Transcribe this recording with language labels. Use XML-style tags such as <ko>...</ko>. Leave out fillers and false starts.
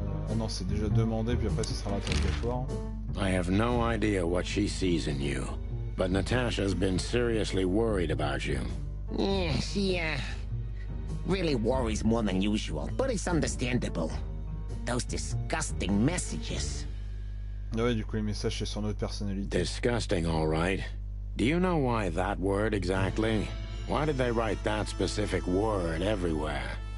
<fr>Ah non, c'est déjà demandé, puis après ce sera l'interrogatoire.</fr> <en>I have no idea what she sees in you, but Natasha's been seriously worried about you. Yeah, she, really worries more than usual, but it's understandable. Those disgusting messages.</en> <fr>Ah ouais, du coup, les messages, c'est son autre personnalité.</fr> <en>Disgusting, all right. Do you know why that word exactly? Why did they write that specific word everywhere?</en>